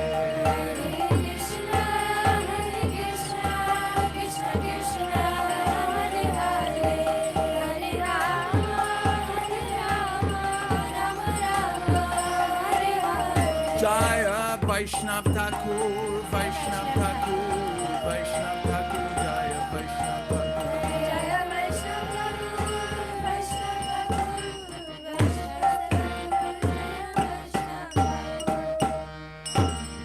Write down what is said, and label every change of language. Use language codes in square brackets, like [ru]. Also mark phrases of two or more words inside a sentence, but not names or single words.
[sa] कृष्ण कृष्ण कृष्ण कृष्ण हरे हरे हरे राम राम राम हरे हरे [bn] জয় বৈষ্ণব ঠাকুর বৈষ্ণব ঠাকুর বৈষ্ণব ঠাকুর জয় বৈষ্ণব ঠাকুর জয় বৈষ্ণব ঠাকুর বৈষ্ণব ঠাকুর